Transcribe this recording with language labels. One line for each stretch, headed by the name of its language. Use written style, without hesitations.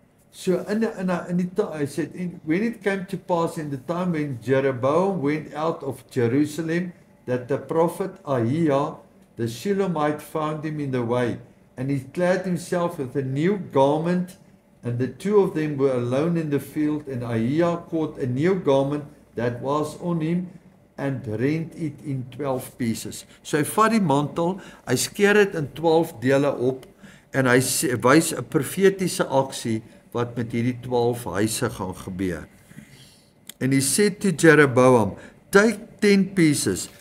Afrikaans: So hy sê,
English: when it came to pass in the time when Jeroboam went out of Jerusalem, that the prophet Ahijah, the Shilomite, found him in the way, and he clad himself with a new garment, and the two of them were alone in the field, and Ahijah caught a new garment that was on him, and rent it in 12 pieces.
Afrikaans: So hy vat die mantel, hy skeer dit in 12 dele op, en hy wys 'n profetiese aksie, wat met hierdie 12 huise gaan gebeur.
English: And he said to Jeroboam, take 10 pieces.